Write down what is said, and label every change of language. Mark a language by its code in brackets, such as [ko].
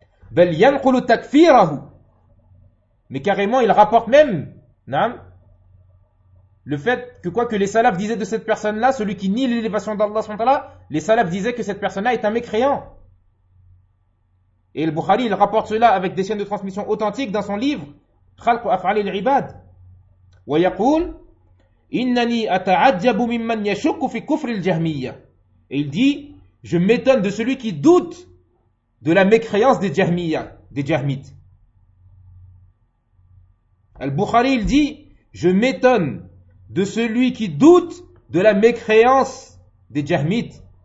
[ar] Bel yanqulu takfirahu. [fr] Mais carrément, il rapporte même le fait que quoi que les salafs disaient de cette personne-là, celui qui nie l'élévation d'Allah subhanahu wa ta'ala, les salafs disaient que cette personne-là est un mécréant. Et Al-Bukhari, il rapporte cela avec des chaînes de transmission authentiques dans son livre Khalq Af'al al-Ibad. [ar] Wa yaqul إنني أتعجب ممن يشك في كفر الجهمية. [fr] Et il dit, je m'étonne de celui qui doute de la mécréance des Jahmiyyah, des Jahmites. Al-Bukhari, il dit, je m'étonne de celui qui doute de la mécréance des Jahmites.